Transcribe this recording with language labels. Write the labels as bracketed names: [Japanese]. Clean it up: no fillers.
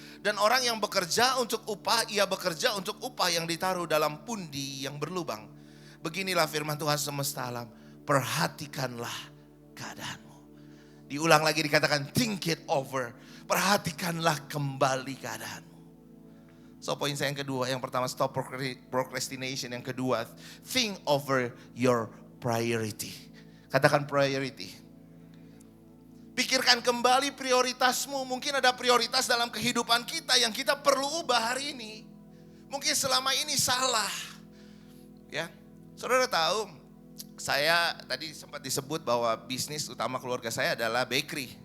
[Indonesian] Dan orang yang bekerja untuk upah, ia bekerja untuk upah yang ditaruh dalam pundi yang berlubang. Beginilah firman Tuhan semesta alam, perhatikanlah keadaanmu. Diulang lagi dikatakan, [English] think it over. [Indonesian] Perhatikanlah kembali keadaanmu. So poin saya yang kedua, yang pertama [English] stop procrastination. [Indonesian] Yang kedua, [English] think over your priority. [Indonesian] Katakan priority. Pikirkan kembali prioritasmu. Mungkin ada prioritas dalam kehidupan kita yang kita perlu ubah hari ini. Mungkin selama ini salah. Ya, saudara tahu, saya tadi sempat disebut bahwa bisnis utama keluarga saya adalah bakery.